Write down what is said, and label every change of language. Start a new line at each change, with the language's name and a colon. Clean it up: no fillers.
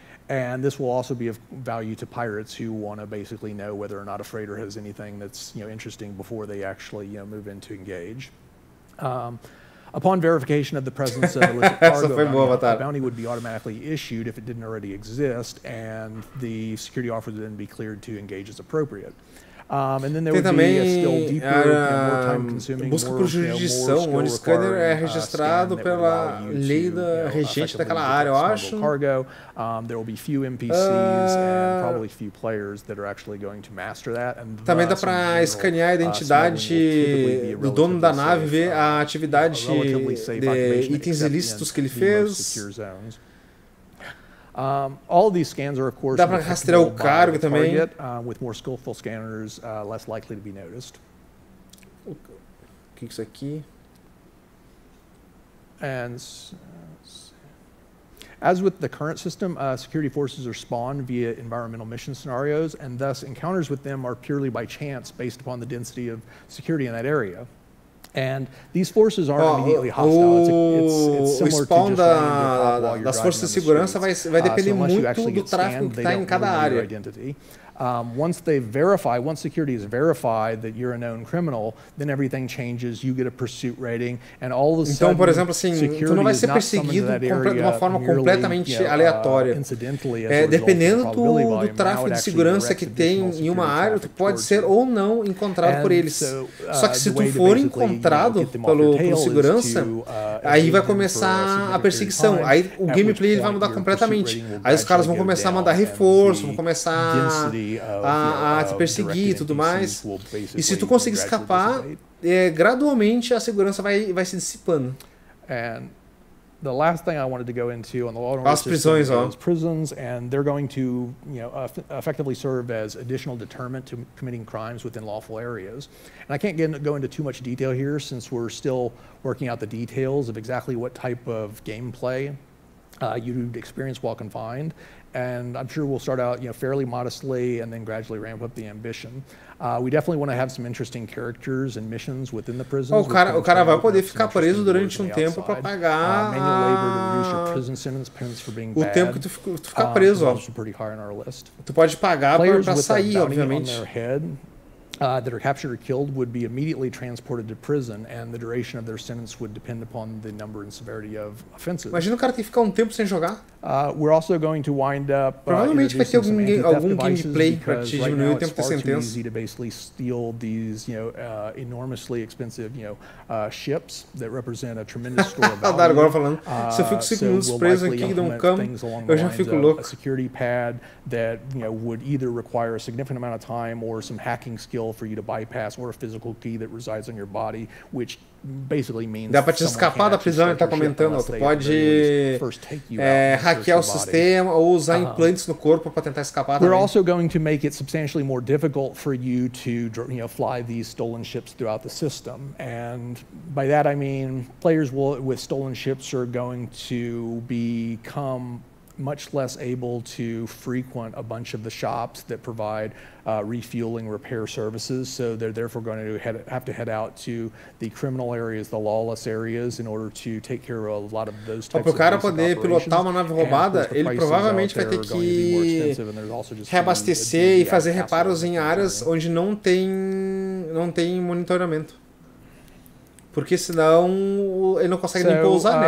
English: And this will also be of value to pirates who want to basically know whether or not a freighter has anything that's interesting before they actually move in to engage. Upon verification of the presence of illicit cargo, a bounty would be automatically issued if it didn't already exist, and the security officer would then be cleared to engage as appropriate. And then there would be a still deeper, more time-consuming,
Portuguese: busca por jurisdição, onde o scanner é registrado pela lei da regente daquela área, eu acho.
English: Cargo. There will be few NPCs and probably few players that are actually going to master that. And
Portuguese: também dá para escanear a identidade do dono da nave, ver a atividade de itens ilícitos que ele fez.
English: All of these scans are, of course,
Portuguese: dá para rastrear o cargo também.
English: With more skillful scanners, less likely to be noticed.
Portuguese: O que é isso aqui?
English: And as with the current system, security forces are spawned via environmental mission scenarios, and thus encounters with them are purely by chance based upon the density of security in that area. And these forces aren't immediately hostile. It's similar to just running
Portuguese: das forças de segurança vai depender muito do tráfego que está em cada área.
English: Once security has verified that you're a known criminal, then everything changes. You get a pursuit rating, and all of a sudden,
Portuguese: então, por exemplo, assim, tu não vai ser perseguido de uma forma completamente aleatória. Dependendo do tráfego de segurança que tem em uma área, tu pode ser ou não encontrado por eles. Só que se tu for encontrado pelo segurança, aí vai começar a perseguição. Aí o gameplay vai mudar completamente. Aí os caras vão começar a mandar reforço, vão começar a te perseguir e tudo mais. E se tu conseguir escapar, gradualmente a segurança vai se dissipando.
English: The last thing I wanted to go into on the law
Portuguese: as prisões, ó.
English: Prisons, and they're going to effectively serve as additional deterrent to committing crimes within lawful areas. And I can't go into too much detail here since we're still working out the details of exactly what type of gameplay you'd experience while confined. And I'm sure we'll start out, fairly modestly and then gradually ramp up the ambition. We definitely want to have some interesting characters and missions within the prisons.
Portuguese: O cara vai poder ficar preso durante tempo para pagar o tempo que tu ficar preso. Tu pode pagar para sair, obviamente.
English: That are captured or killed would be immediately transported to prison, and the duration of their sentence would depend upon the number and severity of offenses.
Portuguese: Imagina o cara ter que ficar tempo sem jogar.
English: We're also going to wind up
Portuguese: provavelmente vai ter algum gameplay para te diminuir o tempo de sentença.
English: It's easy to basically steal these, enormously expensive, ships that represent a tremendous store of value.
Portuguese: Agora falando, se eu fico 5 minutos preso aqui de cama, eu já fico louco.
English: A security pad that would either require a significant amount of time or some hacking skill for you to bypass, or a physical key that resides on your body, which basically means
Portuguese: dá para te escapar da prisão. Ele está comentando, tu pode hackear o sistema ou usar implantes no corpo para tentar escapar.
English: We're also going to make it substantially more difficult for you to fly these stolen ships throughout the system, and by that I mean players with stolen ships are going to become much less able to frequent a bunch of the shops that provide refueling repair services. So they're therefore going to have to head out to the criminal areas, the lawless areas, in order to take care of a lot of those types of
Portuguese: Para o cara poder pilotar uma nave roubada, ele provavelmente vai ter que reabastecer e fazer reparos em áreas onde não tem monitoramento. Porque senão ele não consegue nem pousar, né?